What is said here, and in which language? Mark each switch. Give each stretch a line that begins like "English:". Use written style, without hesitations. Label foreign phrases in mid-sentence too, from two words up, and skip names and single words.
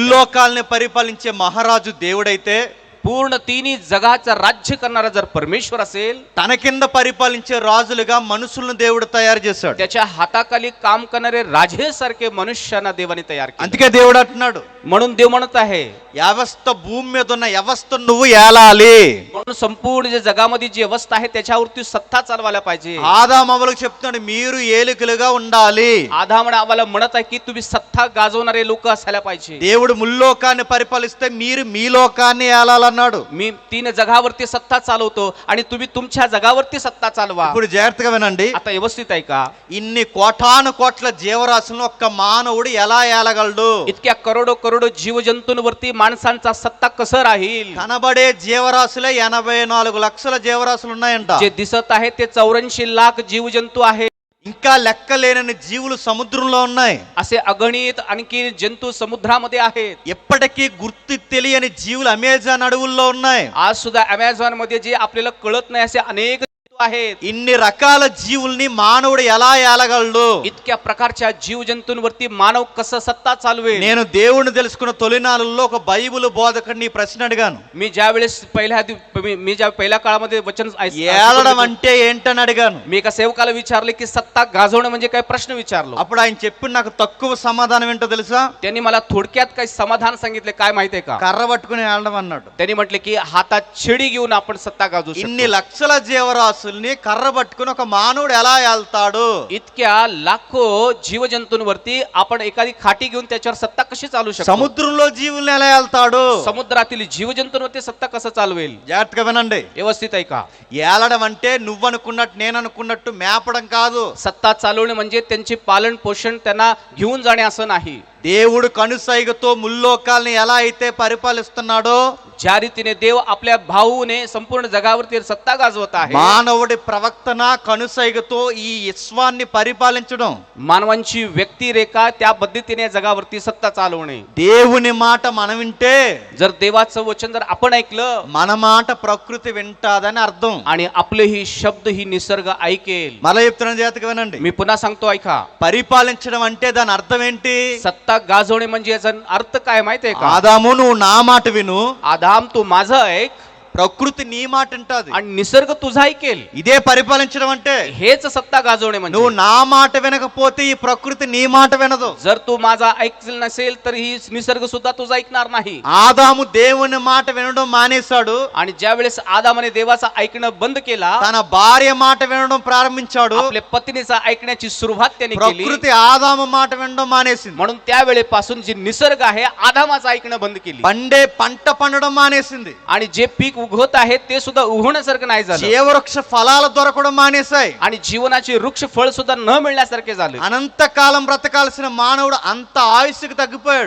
Telugu: ముల్లోకాల్ని పరిపాలించే మహారాజు దేవుడైతే,
Marathi: पूर्ण तिन्ही जगाचं राज्य करणारा जर परमेश्वर असेल,
Telugu: తన కింద పరిపాలించే రాజులుగా మనుషులను దేవుడు తయారు చేశాడు.
Marathi: त्याच्या हाताखाली काम करणारे राजेसारखे मनुष्यांना देवाने तयार केले.
Telugu: అందుకే దేవుడు అంటున్నాడు,
Marathi: म्हणून देव म्हणत आहे,
Telugu: వ్యవస్థ భూమి మీద ఉన్న వ్యవస్థ నువ్వు ఏలాలి.
Marathi: म्हणून संपूर्ण जे जगामध्ये जी अवस्था आहे त्याच्यावरती सत्ता चालवायला पाहिजे.
Telugu: ఆదామవలకు చెప్తున్నాడు, మీరు ఏలికలుగా ఉండాలి.
Marathi: आदाम आम्हाला म्हणत आहे की तुम्ही सत्ता गाजवणारे लोक असायला पाहिजे.
Telugu: దేవుడు ముల్లోకాన్ని పరిపాలిస్తే మీరు మీ లోకాన్ని ఏలాలన్నాడు.
Marathi: मी 3 जगावरती सत्ता चालवतो आणि तुम्ही तुमच्या जगावरती सत्ता चालवा.
Telugu: ఇప్పుడు జాగ్రత్తగా వినండి.
Marathi: आता व्यवस्थित ऐका.
Telugu: ఇన్ని కోటాను కోట్ల జీవరాశులను ఒక్క మానవుడు ఎలా ఏలగలడు?
Marathi: इतक्या करोडो जीवजंतूंवरती माणसांचा सत्ता कसं राहील?
Telugu: కనబడే జీవరాశులే 84 లక్షల జీవరాశులు ఉన్నాయంట.
Marathi: जे दिसत आहे ते 84 लाख जीवजंतू आहेत.
Telugu: ఇంకా లెక్కలేనన్ని జీవులు సముద్రంలో ఉన్నాయి.
Marathi: असे अगणित आणखी जंतू समुद्रामध्ये आहेत.
Telugu: ఎప్పటికీ గుర్తు తెలియని జీవులు అమెజాన్ అడవుల్లో ఉన్నాయి.
Marathi: आज सुद्धा अमेझॉन मध्ये जे आपल्याला कळत नाही असे अनेक जंतू आहेत.
Telugu: ఇన్ని రకాల జీవుల్ని మానవుడు ఎలా ఏలగలడు?
Marathi: इतक्या प्रकारच्या जीवजंतूंवरती मानव कसं सत्ता चालवेल?
Telugu: నేను దేవుడిని తెలుసుకున్న తొలినాళ్ళలో ఒక బైబిల్ బోధకుడిని ఈ ప్రశ్న అడిగాను.
Marathi: मी ज्या वेळेस मी ज्या पहिल्या काळामध्ये वचन
Telugu: ఏలడం అంటే ఏంటని అడిగాను.
Marathi: मी एका सेवकाला विचारले की सत्ता गाजवणं म्हणजे काय प्रश्न विचारलो.
Telugu: అప్పుడు ఆయన చెప్పి నాకు తక్కువ సమాధానం ఏంటో తెలుసా?
Marathi: त्यांनी मला थोडक्यात काही समाधान सांगितले. काय माहितीये का?
Telugu: కర్ర పట్టుకుని ఏలడం అన్నాడు.
Marathi: त्यांनी म्हटले की हातात छेडी घेऊन आपण सत्ता गाजवू
Telugu: ఇన్ని
Marathi: शकतो.
Telugu: లక్షల జీవరాశులు జీవరాశుల్ని కర్ర పట్టుకుని ఒక మానవుడు ఎలా వెళ్తాడు?
Marathi: इतक्या लाखो जीवजंतूंवरती आपण एखादी खाटी घेऊन त्याच्यावर सत्ता कशी चालू शकतो?
Telugu: సముద్రంలో జీవుల్ని ఎలా వెళ్తాడు?
Marathi: समुद्रातील जीवजंतूंवरती सत्ता कसं चालवेल?
Telugu: జాగ్రత్తగా వినండి.
Marathi: व्यवस्थित ऐका.
Telugu: ఏలడం అంటే నువ్వు అనుకున్నట్టు నేను అనుకున్నట్టు మేపడం కాదు.
Marathi: सत्ता चालवणे म्हणजे त्यांचे पालन पोषण त्यांना घेऊन जाणे असं नाही.
Telugu: దేవుడు కనుసైగతో ముల్లోకాల్ని ఎలా అయితే పరిపాలిస్తున్నాడో
Marathi: ज्या रीतीने देव आपल्या भाऊने संपूर्ण जगावरती सत्ता गाजवत आहे,
Telugu: మానవుడి ప్రవక్తన కనుసైగతో ఈ విశ్వాన్ని పరిపాలించడం,
Marathi: मानवांची व्यक्तिरेखा त्या पद्धतीने जगावरती सत्ता चालवणे.
Telugu: దేవుని మాట మనం వింటే
Marathi: जर देवाचं वचन जर आपण ऐकलं
Telugu: మన మాట ప్రకృతి వింటాదని అర్థం.
Marathi: आणि आपले ही शब्द ही निसर्ग ऐकेल.
Telugu: మళ్ళీ చెప్తున్నాను, జాగ్రత్తగా వినండి.
Marathi: मी पुन्हा सांगतो ऐका.
Telugu: పరిపాలించడం అంటే దాని అర్థం ఏంటి?
Marathi: सत्ता गाजवणे म्हणजे याचा अर्थ काय माहितीये का?
Telugu: ఆదాము నువ్వు నా మాట విను,
Marathi: आदाम तू माझं ऐक
Telugu: ప్రకృతి నీ మాట వింటాది.
Marathi: आणि निसर्ग तुझा ऐकेल.
Telugu: ఇదే పరిపాలించడం అంటే.
Marathi: हेच सत्ता गाजवणे म्हणजे.
Telugu: నువ్వు నా మాట వినకపోతే ఈ ప్రకృతి నీ మాట వినదు.
Marathi: जर तू माझा ऐकल नसेल तर ही निसर्ग सुद्धा तुझा ऐकणार नाही.
Telugu: ఆదాము దేవుని మాట వినడం మానేశాడు.
Marathi: आणि ज्या वेळेस आदामाने देवाचा ऐकणं बंद केला,
Telugu: తన భార్య మాట వినడం ప్రారంభించాడు.
Marathi: आपल्या पत्नीचा ऐकण्याची सुरुवात त्याने केली.
Telugu: ప్రకృతి ఆదాము మాట వినడం మానేసింది.
Marathi: म्हणून त्या वेळेपासून जी निसर्ग आहे आदामाचं ऐकणं बंद केली.
Telugu: పండే పంట పండడం మానేసింది.
Marathi: आणि जे पीक उगवत आहे ते सुद्धा उगवण्यासारखं नाही झालं.
Telugu: జీవవృక్ష ఫలాలు దొరకడం మానేశాయి.
Marathi: आणि जीवनाचे वृक्ष फळ सुद्धा न मिळण्यासारखे झाले.
Telugu: అనంతకాలం బ్రతకాల్సిన మానవుడు అంత ఆయుష్కి తగ్గిపోయాడు.